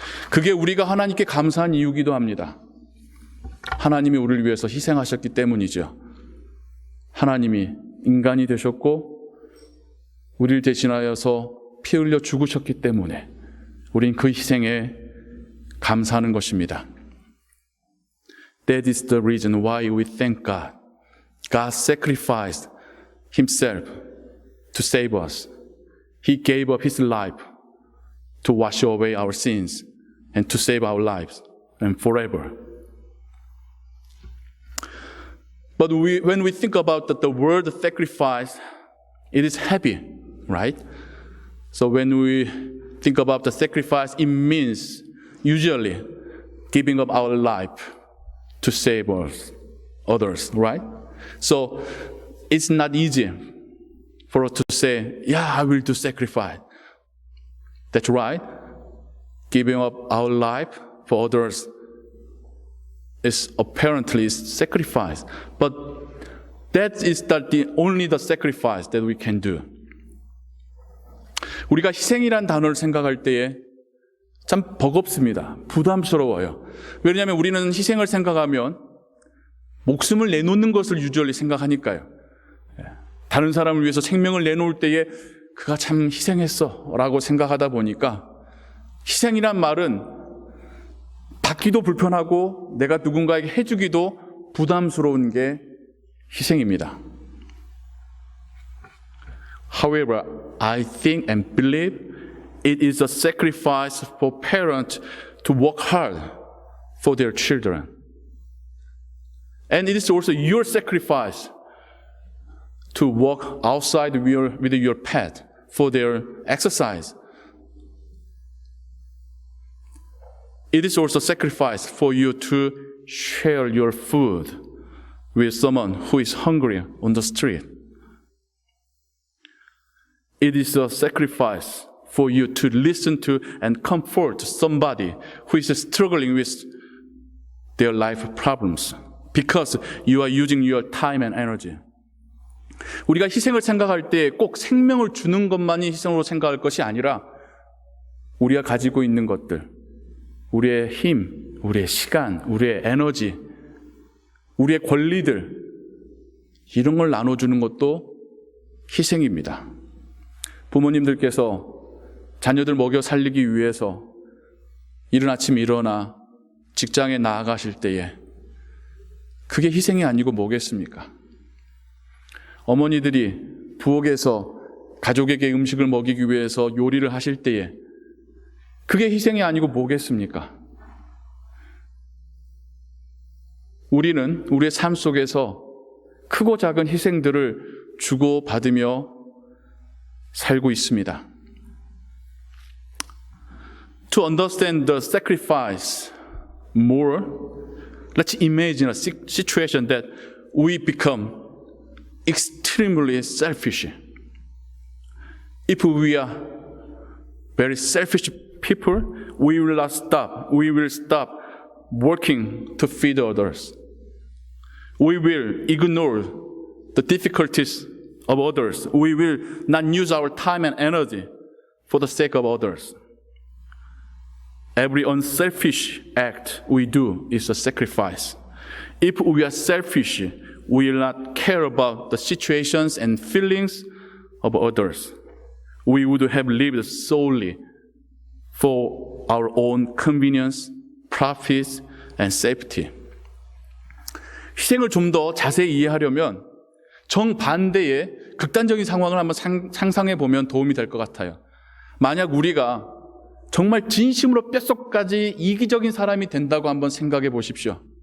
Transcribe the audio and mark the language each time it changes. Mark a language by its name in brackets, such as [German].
[Korean] 그게 우리가 하나님께 감사한 이유기도 합니다. 하나님이 우리를 위해서 희생하셨기 때문이죠. 하나님이 인간이 되셨고 우리를 대신하여서 피 흘려 죽으셨기 때문에 우린 그 희생에 감사하는 것입니다. [English] That is the reason why we thank God. God sacrificed Himself to save us. He gave up His life to wash away our sins and to save our lives and forever. But when we think about the word sacrifice, it is heavy, right? So when we think about the sacrifice, it means usually giving up our life to save us, others, right? So it's not easy for us to say, I will do sacrifice. That's right. Giving up our life for others is apparently sacrifice. But that is only the sacrifice that we can do. [Korean] 우리가 희생이란 단어를 생각할 때에 참 버겁습니다. 부담스러워요. 왜냐하면 우리는 희생을 생각하면 목숨을 내놓는 것을 유저리 생각하니까요. 다른 사람을 위해서 생명을 내놓을 때에 그가 참 희생했어 라고 생각하다 보니까 희생이란 말은 받기도 불편하고 내가 누군가에게 해주기도 부담스러운 게 희생입니다. [English] However, I think and believe it is a sacrifice for parents to work hard for their children. And it is also your sacrifice to walk outside with your pet for their exercise. It is also sacrifice for you to share your food with someone who is hungry on the street. It is a sacrifice for you to listen to and comfort somebody who is struggling with their life problems because you are using your time and energy. [Korean] 우리가 희생을 생각할 때 꼭 생명을 주는 것만이 희생으로 생각할 것이 아니라 우리가 가지고 있는 것들, 우리의 힘, 우리의 시간, 우리의 에너지, 우리의 권리들, 이런 걸 나눠주는 것도 희생입니다. 부모님들께서 자녀들 먹여 살리기 위해서 이른 아침 일어나 직장에 나아가실 때에 그게 희생이 아니고 뭐겠습니까? 어머니들이 부엌에서 가족에게 음식을 먹이기 위해서 요리를 하실 때에 그게 희생이 아니고 뭐겠습니까? 우리는 우리의 삶 속에서 크고 작은 희생들을 주고받으며 살고 있습니다. [English] To understand the sacrifice more, let's imagine a situation that we become extremely selfish. If we are very selfish people, we will not stop. We will stop working to feed others. We will ignore the difficulties of others. We will not use our time and energy for the sake of others. Every unselfish act we do is a sacrifice. If we are selfish, we will not care about the situations and feelings of others. We would have lived solely for our own convenience, profits, and safety. [Korean] 희생을 좀 더 자세히 이해하려면 정반대의 극단적인 상황을 한번 상상해 보면 도움이 될 것 같아요. 만약 우리가 정말 진심으로 뼛속까지 이기적인 사람이 된다고 한번 생각해 보십시오.